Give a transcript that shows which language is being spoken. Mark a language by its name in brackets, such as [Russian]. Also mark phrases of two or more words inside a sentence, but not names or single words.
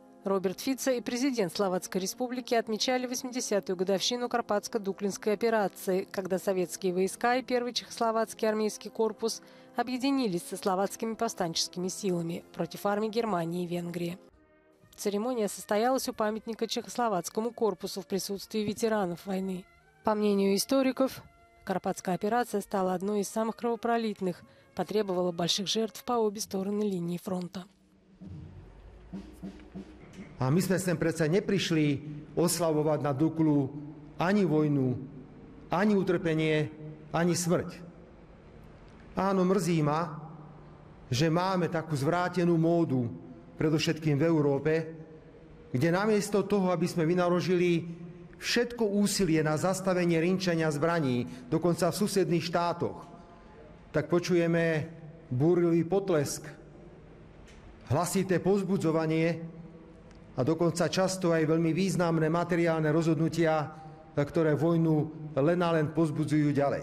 [Russian] Роберт Фицо и президент Словацкой Республики отмечали 80-ю годовщину Карпатско-Дуклинской операции, когда советские войска и Первый Чехословацкий армейский корпус объединились со словацкими повстанческими силами против армий Германии и Венгрии. Церемония состоялась у памятника Чехословацкому корпусу в присутствии ветеранов войны. По мнению историков, Карпатская операция стала одной из самых кровопролитных, потребовала больших жертв по обе стороны линии фронта. [Slovak] A my sme sem predsa neprišli oslavovať na Duklu ani vojnu, ani utrpenie, ani smrť. Áno, mrzí ma, že máme takú zvrátenú módu, predovšetkým v Európe, kde namiesto toho, aby sme vynaložili všetko úsilie na zastavenie rinčenia zbraní, dokonca v susedných štátoch, tak počujeme búrlivý potlesk, hlasité povzbudzovanie a dokonca často aj veľmi významné materiálne rozhodnutia, ktoré vojnu len a len povzbudzujú ďalej.